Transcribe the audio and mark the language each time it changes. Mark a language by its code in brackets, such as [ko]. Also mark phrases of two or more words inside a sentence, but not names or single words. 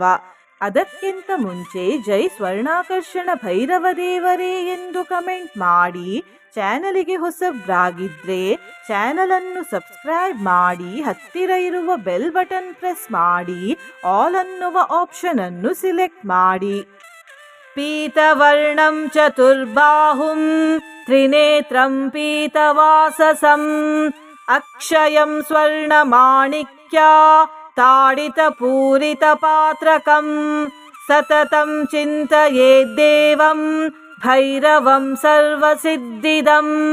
[kn] ಅದಕ್ಕಿಂತ ಮುಂಚೆ ಜೈ ಸ್ವರ್ಣಾಕರ್ಷಣ ಭೈರವ ದೇವರೇ ಎಂದು ಕಮೆಂಟ್ ಮಾಡಿ. ಚಾನಲಿಗೆ ಹೊಸಬ್ರಾಗಿದ್ರೆ ಚಾನಲನ್ನು ಸಬ್ಸ್ಕ್ರೈಬ್ ಮಾಡಿ, ಹತ್ತಿರ ಇರುವ [en] bell button press [kn] ಮಾಡಿ, ಆಲ್ ಅನ್ನುವ ಆಪ್ಷನ್ ಅನ್ನು ಸಿಲೆಕ್ಟ್ ಮಾಡಿ. [sa] ಪೀತವರ್ಣಂ ಚತುರ್ಬಾಹುಂ ತ್ರಿನೇತ್ರಂ ಪೀತವಾಸಸಂ ಅಕ್ಷಯಂ ಸ್ವರ್ಣಮಾಣಿಕ್ಯ ತಾಡಿತ ಪೂರಿತ ಪಾತ್ರಕಂ ಸತತಂ ಚಿಂತಯೇದ್ದೇವಂ ಭೈರವಂ ಸರ್ವಸಿದ್ಧಿದಂ.